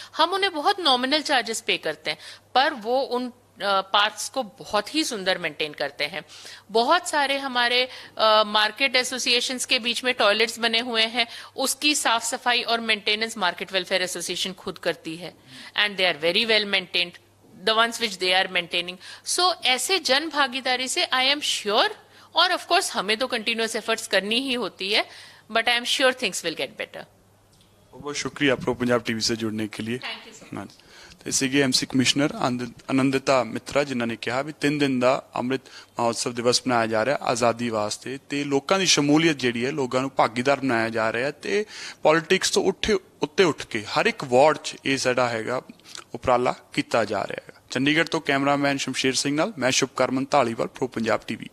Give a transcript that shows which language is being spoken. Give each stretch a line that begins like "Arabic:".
Hindi: हम उन्हें बहुत नॉमिनल चार्जेस पे करते हैं, पर वो उन पार्क्स को बहुत ही सुंदर मेंटेन करते हैं। बहुत सारे हमारे मार्केट एसोसिएशंस के बीच में टॉयलेट्स बने हुए हैं, उसकी साफ सफाई और मेंटेनेंस मार्केट वेलफेयर एसोसिएशन खुद करती है,
English: And they are very well maintained. the ones which they are maintaining. So
Hindi: ऐसे जन भागीदारी से
English: I am sure, और of course हमें तो continuous efforts
Hindi: करनी ही होती है,
English: but I am sure things will get better.
Hindi: बहुत शुक्रिया प्रो पंजाब टीवी से जुड़ने के लिए।
English: Thank you, sir.
Hindi: हाँ जी।
Punjabi: ਤੇ ਸੀਗੇ ਐਮਸੀ ਕਮਿਸ਼ਨਰ ਆਨੰਦਿਤਾ ਮਿੱਤਰਾ, ਜਿਨ੍ਹਾਂ ਨੇ ਕਿਹਾ ਵੀ 3 ਦਿਨ ਦਾ ਅੰਮ੍ਰਿਤ ਮਹੋਤਸਵ ਦਿਵਸ ਮਨਾਇਆ ਜਾ ਰਿਹਾ ਆਜ਼ਾਦੀ ਵਾਸਤੇ, ਤੇ ਲੋਕਾਂ ਦੀ ਸ਼ਮੂਲੀਅਤ ਜਿਹੜੀ ਹੈ, ਲੋਕਾਂ ਨੂੰ ਭਾਗੀਦਾਰ ਬਣਾਇਆ ਜਾ ਰਿਹਾ ਤੇ ਪੋਲਿਟਿਕਸ ਤੋਂ ਉੱਤੇ ਉੱਠ ਕੇ ਹਰ ਇੱਕ ਵਾਰਡ 'ਚ ਇਹ ਸਾਡਾ ਹੈਗਾ ਉਪਰਾਲਾ ਕੀਤਾ ਜਾ ਰਿਹਾ ਹੈ। ਚੰਡੀਗੜ੍ਹ ਤੋਂ ਕੈਮਰਾਮੈਨ ਸ਼ਮਸ਼ੇਰ ਸਿੰਘ ਨਾਲ ਮੈਂ ਸ਼ੁਭਕਰਮਨ ਧਾਲੀਵਾਲ, ਪ੍ਰੋ ਪੰਜਾਬ ਟੀਵੀ।